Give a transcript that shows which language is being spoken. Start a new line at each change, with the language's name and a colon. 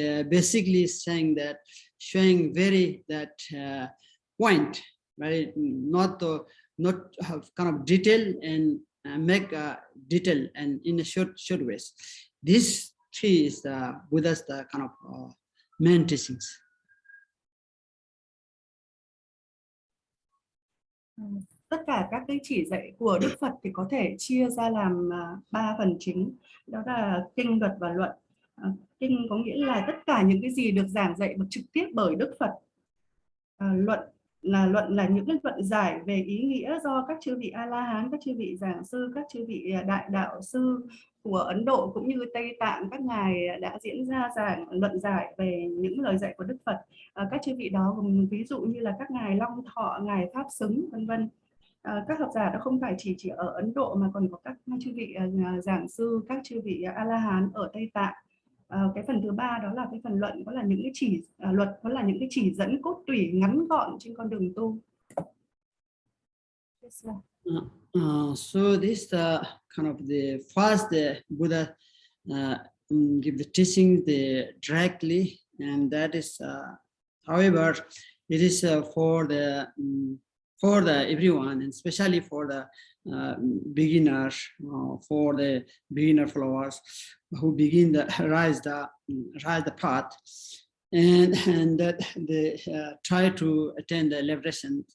English: Basically saying that, showing very that point, right? Not have kind of detail and make detail and in a short ways. This three is the Buddha's the kind of main teachings.
Vietnamese: Tất cả các cái chỉ dạy của Đức Phật thì có thể chia ra làm 3 phần chính, đó là kinh, luật và luận. Kinh có nghĩa là tất cả những cái gì được giảng dạy trực tiếp bởi Đức Phật. Luận là những cái luận giải về ý nghĩa do các chư vị A-la-hán, các chư vị giảng sư, các chư vị đại đạo sư của Ấn Độ cũng như Tây Tạng, các ngài đã diễn ra luận giải về những lời dạy của Đức Phật. Các chư vị đó gồm ví dụ như là các ngài Long Thọ, ngài Pháp Xứng, vân vân. Các học giả đó không phải chỉ ở Ấn Độ mà còn có các chư vị giảng sư, các chư vị A-la-hán ở Tây Tạng. Cái phần thứ ba đó là cái phần luận, đó là những cái luật, đó là những cái chỉ dẫn cốt tủy ngắn gọn trên con đường tu.
English: So this kind of the first the Buddha give the teaching directly, and that is however it is for the everyone, and especially for the beginners, for the beginner followers who begin rise the path, and that they try to attain the liberation.